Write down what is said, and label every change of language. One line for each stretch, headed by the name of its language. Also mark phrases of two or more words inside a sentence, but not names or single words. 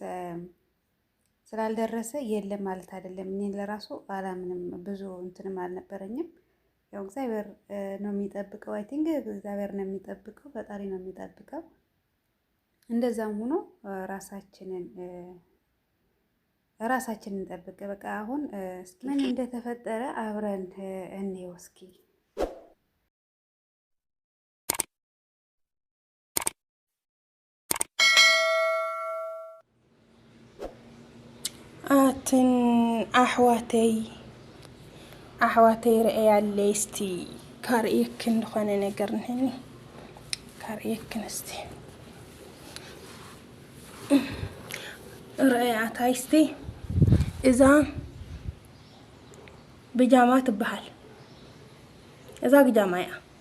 Amharic: ስላልደረሰ የለም ማለት አይደለም። እኔ ለራሱ አላምንም ብዙ እንትንም አልነበረኝም። ያው እግዚአብሔር ነው የሚጠብቀው።
English: I think
Amharic: እግዚአብሔር ነው የሚጠብቀው፣ ፈጣሪ ነው የሚጠብቀው። እንደዛም ሆኖ ራሳችንን እንጠብቅ። በቃ አሁን እስኪ ምን እንደተፈጠረ አብረን እንየው እስኪ።
Tigrinya: አትን አሕዋተይ ረአያለይ እስቲ ካርኤክን ዝኾነ ነገር ንህኒ ካርኤክን እስቲ ረአያታይ እስቲ እዛ ብጃማ ትበሃል። እዛ ብጃማ እያ